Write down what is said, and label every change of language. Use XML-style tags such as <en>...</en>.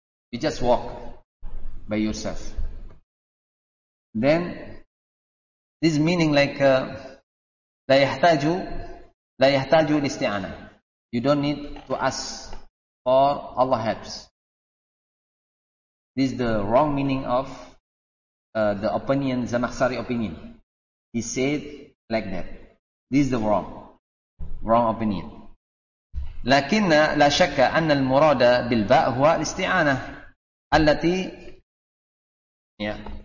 <en>You just walk by yourself. Then this meaning like</en> <ar>لا يحتاجوا الاستعانة.</ar> <en>You don't need to ask for Allah helps. This is the wrong meaning of the opinion, Zamakhshari opinion. He said like that. This is the wrong opinion.</en> <ar>لكن لا شك أن المراد بالباء هو الاستعانة التي yeah.</ar>